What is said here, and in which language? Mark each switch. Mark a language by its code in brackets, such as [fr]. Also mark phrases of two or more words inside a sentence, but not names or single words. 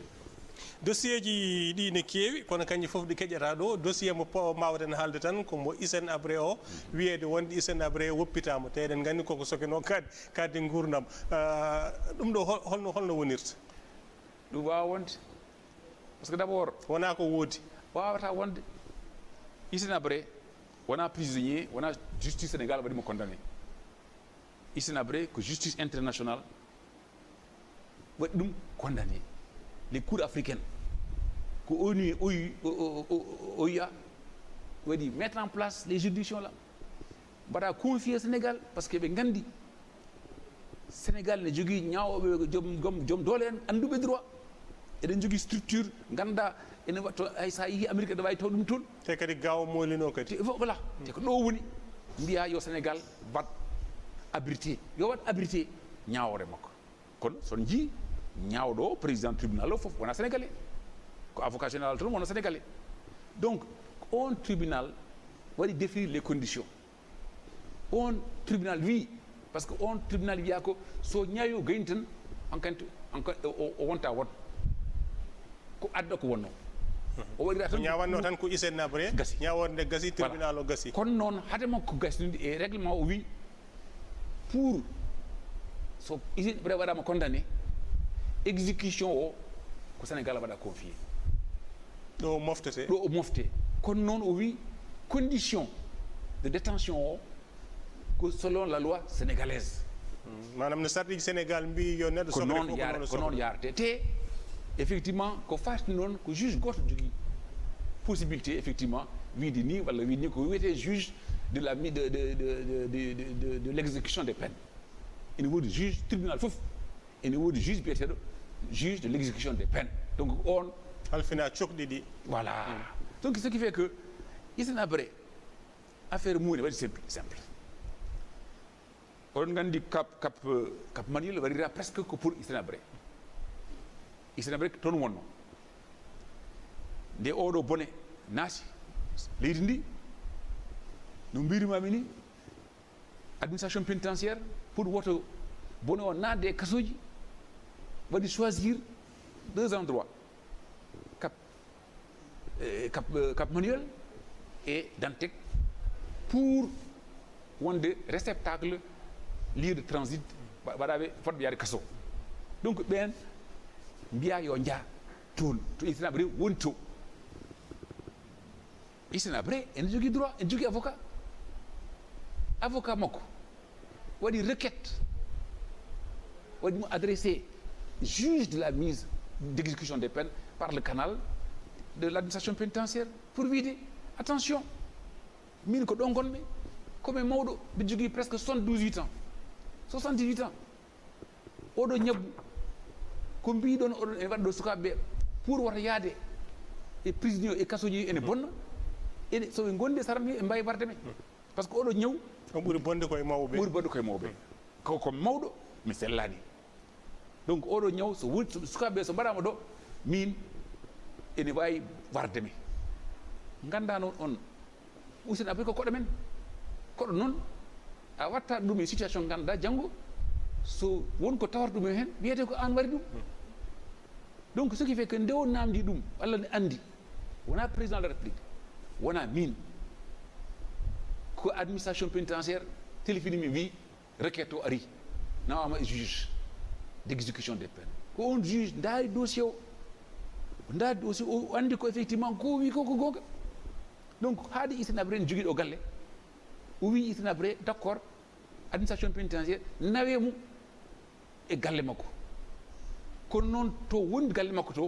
[ff] dossier ji ɗi ne keewi kono kanƴi fof ɗi keƴata ɗo dossier mo mbawɗen haalde tan ko mo Hissène Habré o wiyede wonde Hissène Habré woppitama te eɗen gandi koko sokino kadde gurdam ɗum ɗo holno wonirta ɗum wawa wonde [fr] par ce que d' abord [ff] wona ko woodi wawata wonde Hissène Habré wona prisonnier wona justice Sénégal waɗimo condamné Hissène Habré ko [fr] justice internationale [ff] waɗi ɗum condamné [fr] les cours africaines [ff] ko ONU OUA waɗi [fr] mettre en place les juridictions là [ff] mbaɗa confier Sénégal [fr] par ce que [ff] ɓe gandi Sénégal ne jogui ñawoɓe joom doole en anduɓe droit eɗen jogui structure ganda ene watto hay sa yeehi Amérique aɗa wawi taw ɗum toon te kadi gawa molino kadi voilà te ko ɗo woni mbiya yo Sénégal wat abrité yo wat abrité ñawore makko kono son jii ñawɗo président tribunal o fof wona sénégalais ko [fr] avocat général [ff] toon wona sénégalais donc on tribunal waɗi [fr] définir les conditions [ff] on tribunal wi [fr] par ce que [ff] on tribunal wiya ko so ñaawi o gayni tan o wonta won ko adda ko wonno o waɗira tan ñawanno tan ko Hissène Habré gasi ñaworde gasi tribunal o gasi kono noon hadema ko gasnide e règlement o wi pour so Hissène Habré waɗama condamné exécution o ko Sénégal waɗa confié ɗo o moftete ɗo o mofte kono noon o wi [fr] condition de détention [ff] o ko [fr] selon la loi sénégalaise [ff] manam no sarɗiji Sénégal mbi yo neɗɗo ko noon yarate te effectivement ko fasni noon ko juge goto jogui possibilité effectivement wiide ni walla wiide ni ko wiyete [fr] juge de la de l'exécution des peines [ff] ene woodi juge tribunal fof ene woodi juge biyeteɗo [fr] juge de l'exécution des peines [ff] donc on halfina cokɗi ɗi [fr] voilà donc ce qui fait que [ff] Hissène Habré affaire mum ne waɗi simple oɗon gandi cap Manuel waɗira presque ko pour Hissène Habré Hissène Habré toon wonno nde oɗo bone naati leydi ndi no mbirimami ni [fr] administration pénitentiaire [ff] pour woto bone o naatde e kasoji waɗi [fr] choisir deux endroits [ff] Cap Manuel et Dantec pour wonde [fr] réceptacle lieu de transit [ff] waɗaɓe fotɓe yaade kaso donc ɓen mbiya yo jaa toon to Hissène Habré woni to Hissène Habré ene jogui droit ene jogui avocat makko waɗi requête waɗimo adressé [fr] juge de la mise d'exécution des peines par le canal de l'administration pénitentiaire pour [ff] wiide attention min ko ɗo gonmi komi mawɗo mbi jogui presque 78 ans 78 ans oɗo ñabbu ko mbiɗon oɗon ene waɗa ɗo sukaɓeɓe pour wata yaade e prisonnier e kasoji ene bonna ene soɓe gondi e saram e mbawi warde men [fr] par ce que [ff] oɗo ñaw o ɓuuri bonde koye mawɓe ko mawɗo mi sellani donc oɗo ñaw so sukaɓeɓe so mbaɗama ɗo min ene wawi warde me ganda noon on Hissène Habré ko koɗo men koɗo noon a watta ɗum e situation ganduɗa janggo so wonko tawata ɗum hen wiyete ko an waɗi ɗum [fr] donc ce qui fait que [ff] nde o namdi ɗum Allah ne andi wona [fr] président de la république [ff] wona min ko [fr] administration pénitentiaire [ff] téléphone mi wi requête o ari nawama e [fr] juge d' exécution des peines [ff] ko on juge daari dossier o ndaadi aussi o andi ko effectivement ko wi ko gonga donc haade Hissène-Habré jogiiɗo galle o wi Hissène-Habré [fr] d' accord administration pénitentiaire [ff] nawe mum e galle makko kono noon to woni galle makko to